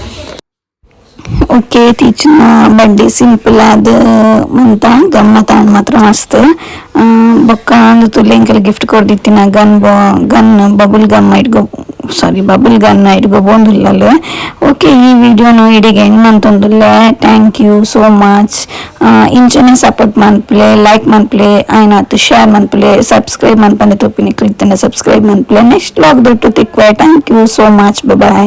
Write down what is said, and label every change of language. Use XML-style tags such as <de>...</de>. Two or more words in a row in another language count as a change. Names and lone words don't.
<en>okay teacher's birthday</en> <tcy>ಸಿಂಪಲ್ ಆದ ಮಂತ ಗಮ್ಮತ್ ಆಂಡ್ ಮಾತ್ರ ಮಸ್ತ್ ಬೊಕ್ಕ ಅಂದು ತುಲೆ ಎಂಕಲ್ ಗಿಫ್ಟ್ ಕೊಡ್ದಿತ್ತಿನ</tcy> <en>gun bubble gun</en> <tcy>ಇಟ್ಗೋ ಬೋಂದುಲ್ಲಲೆ ಓಕೆ ಈ ವಿಡಿಯೋನು ಇಡಿಗೆ ಎಂಡ್ ಮಂತೊಂದುಲ್ಲೆ</tcy> <en>thank you so much</en> <tcy>ಇಂಚನೆ ಸಪೋರ್ಟ್ ಮನ್ಪ್ಲೆ ಲೈಕ್ ಮನ್ಪ್ಲೆ ಆಯ್ನಾತು ಶೇರ್ ಮನ್ಪ್ಲೆ ಸಬ್ಸ್ಕ್ರೈಬ್ ಮನ್ಪಂದೆ ತೋಪಿನಿ ಕ್ಲಿಕ್ ಸಬ್ಸ್ಕ್ರೈಬ್ ಮನ್ಪ್ಲೆ</tcy> <en>next vlog</en> <tcy>ದೊಟ್ಟು ತಿಕ್ವೆ</tcy> <en>thank you so much bye</en>